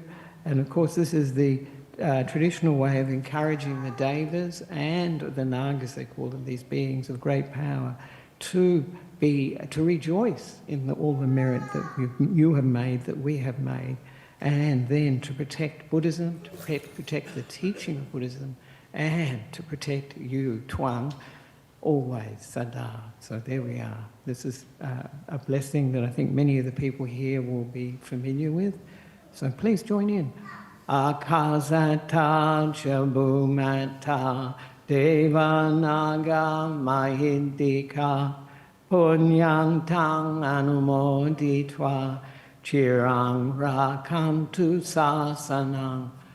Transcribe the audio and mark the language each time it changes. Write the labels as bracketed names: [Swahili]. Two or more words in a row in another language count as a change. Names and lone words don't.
[English] And of course this is the traditional way of encouraging the Devas and the Nagas, they call them, these beings of great power, to rejoice in all the merit that you have made, that we have made, and then to protect Buddhism, to protect the teaching of Buddhism, and to protect you, Tuan, always, Sada. So there we are. This is a blessing that I think many of the people here will be familiar with. So please join in. [Pali] Akasata Chabumata Devanaga Mahindika Punyang Tang Anumoditva Chirang Rakantu Sasanang